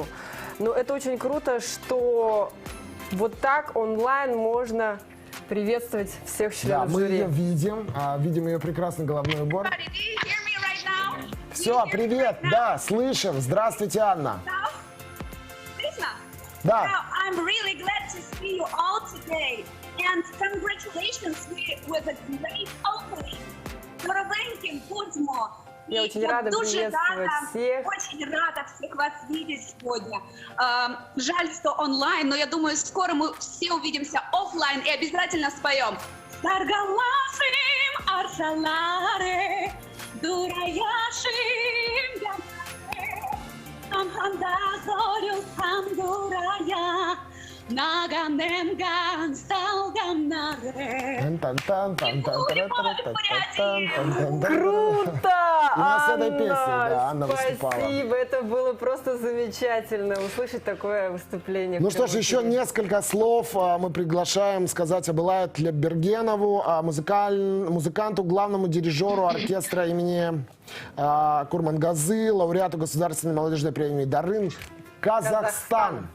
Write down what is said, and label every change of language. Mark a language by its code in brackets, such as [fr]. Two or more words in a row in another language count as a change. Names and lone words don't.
[ru] Но это очень круто, что вот так онлайн можно приветствовать всех членов мы жюри. ее видим ее прекрасный головной убор. Все, привет, да, слышим. Здравствуйте, Анна. Да. [en] I'm really glad to see you all today, and congratulations with a great opening. [uk] Дорогеньким, будьмо. [ru] Я очень рада приветствовать всех. Очень рада всех вас видеть сегодня. Жаль, что онлайн, но я думаю, скоро мы все увидимся офлайн и обязательно споем. Саргалашим аршаларе, дураяшим ямаре, амханда зорю сам дурая, наганемган салганнаре. Круто! У нас с этой песней, да, Анна выступала. Спасибо, это было просто замечательно услышать такое выступление. Ну что ж, еще несколько слов мы приглашаем сказать Абылаю Тлеббергенову, музыканту, главному дирижеру оркестра имени Курмангазы, лауреату Государственной молодежной премии «Дарын», Казахстан.